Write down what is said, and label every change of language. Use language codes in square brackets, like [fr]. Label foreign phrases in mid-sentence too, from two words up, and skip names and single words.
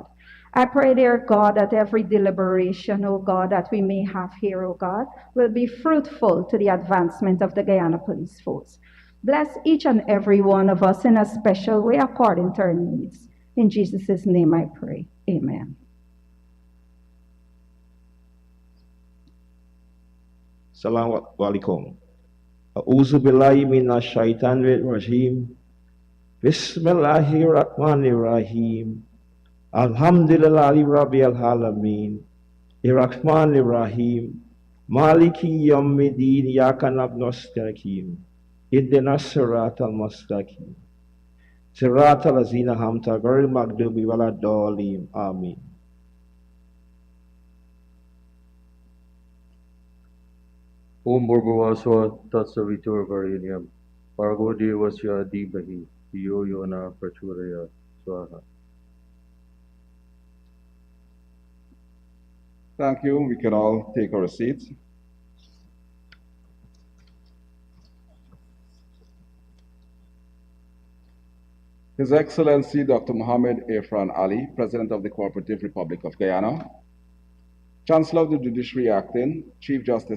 [en] I pray, dear God, that every deliberation, O God, that we may have here, O God, will be fruitful to the advancement of the Guyana Police Force. Bless each and every one of us in a special way according to our needs. In Jesus' name I pray. Amen. [ar] السلام عليكم. أعوذ بالله من الشيطان الرجيم. بسم الله الرحمن الرحيم. الحمد لله رب العالمين. الرحمن الرحيم. مالك يوم الدين. إياك نعبد ونستعين. اهدنا الصراط المستقيم. صراط الذين أنعمت عليهم غير المغضوب عليهم ولا الضالين. Amin. [sa] ॐ भुर्गवस्व तत्सवितुर्वरेण्यं भर्गो देवस्य धीमहि यो योन प्रचोरयात् स्वाहा. [en] Thank you. We can all take our seats. His Excellency Dr. Mohammed Irfan Ali, President of the Cooperative Republic of Guyana, Chancellor of the Judiciary Acting, Chief Justice